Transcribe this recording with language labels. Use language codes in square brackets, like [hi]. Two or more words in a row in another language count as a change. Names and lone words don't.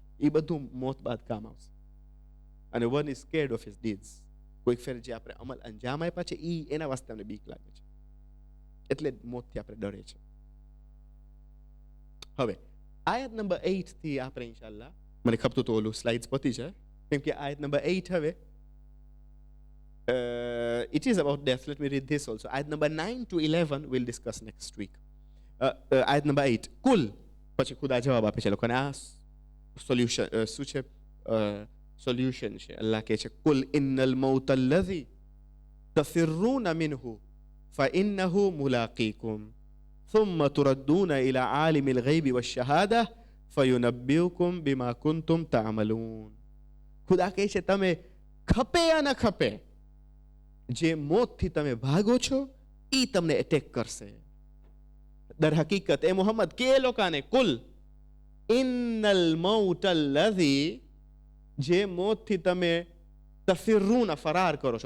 [gu] એ બધું મોત બાદ કામ આવશે. અને [en] one is scared of his deeds. [gu] કોઈક ફેર જે આપણે અમલ અંજામ આપ્યા છે એના વાસ્તે અમને બીક લાગે છે, એટલે મોતથી આપણે ડરે છે. હવે આયત નંબર 8 થી આપણે ઇન્શાલ્લાહ, મને ખપતું તો ઓલું સ્લાઇડ્સ પતી જાય, કેમ કે આયત નંબર 8 હવે [en] it is about death. Let me read this also. Ayat number 9 to 11 we'll discuss next week. Ayat number 8. [gu] કુલ, પછી ખુદા જવાબ આપે છે લોકોને. આ સોલ્યુશન શું છે? સોલ્યુશન છે. અલ્લાહ કહે છે, [ar] قل إن الموت الذي تفرون منه فإنه ملاقيكم ثم تردون إلى عالم الغيب والشهادة فينبئكم بما كنتم تعملون. [gu] ખુદા કહે છે, તમે ખપે યા ન ખપે, જે મોતથી તમે ભાગો છો ઈ તમને એટેક કરશે. દર હકીકત એ મોહમ્મદ કે લોકોને, [ar] قل إن الموت الذي, [gu] જે મોતથી તમે તફિરૂન, ફરાર કરો છો.